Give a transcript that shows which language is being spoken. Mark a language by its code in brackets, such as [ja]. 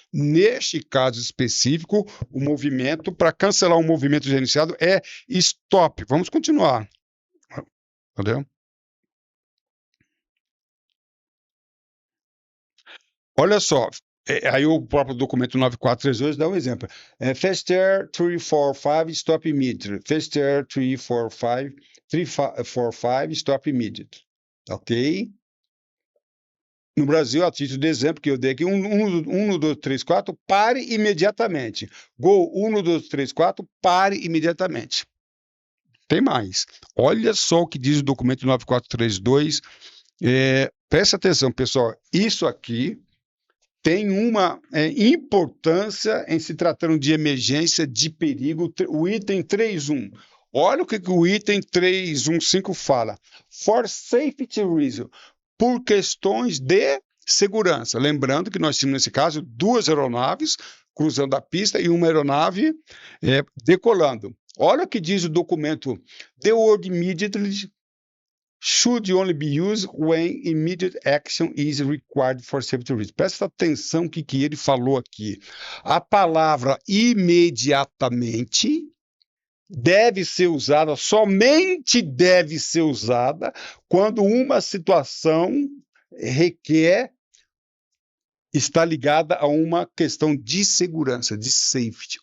[pt] Neste caso específico, o movimento, para cancelar um movimento já iniciado, é stop. Vamos continuar. Entendeu? Olha só, aí o próprio documento 9432 dá um exemplo. [en] Faster 345, stop immediately. Faster 345, stop immediately. [pt] Ok? No Brasil, a título de exemplo que eu dei aqui, 1, 2, 3, 4, pare imediatamente. Gol 1, 2, 3, 4, pare imediatamente. Tem mais. Olha só o que diz o documento 9432. Presta atenção, pessoal. Isso aqui tem uma importância em se tratando de emergência, de perigo, o item 3.1. Olha o que o item 3.1.5 fala. [en] For safety reason, [pt] por questões de segurança. Lembrando que nós tínhamos, nesse caso, 2 aeronaves cruzando a pista e uma aeronave decolando. Olha o que diz o documento. [en] The word immediately should only be used when immediate action is required for safety reasons. [pt] Presta atenção no que ele falou aqui. A palavra imediatamente deve ser usada, somente deve ser usada, quando uma situação está ligada a uma questão de segurança, de safety.